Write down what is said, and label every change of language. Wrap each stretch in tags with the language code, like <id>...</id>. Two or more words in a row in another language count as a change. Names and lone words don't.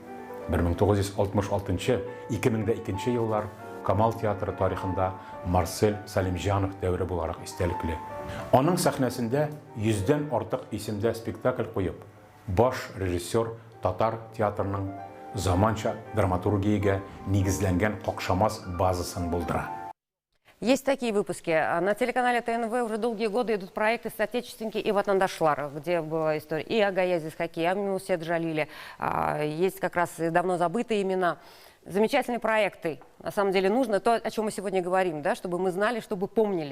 <tt>1966-2002 еллар Камал театры тарихында Марсель Сәлимҗанов дәвре буларак истәлекле. Аның сәхнәсендә 100дән артык исемдә спектакль куеп, баш режиссер татар театрының заманча драматургиягә нигезләнгән какшамас базасын булдыра.</tt> <ru>Есть такие выпуски. На телеканале ТНВ уже долгие годы идут проекты «Соотечественники» и «Ватандашлар», где была история и о Гаязе Исхаки, и о Мусе Джалиле. Есть как раз давно забытые имена. Замечательные проекты. На самом деле нужно то, о чем мы сегодня говорим, да, чтобы мы знали, чтобы помнили.</ru>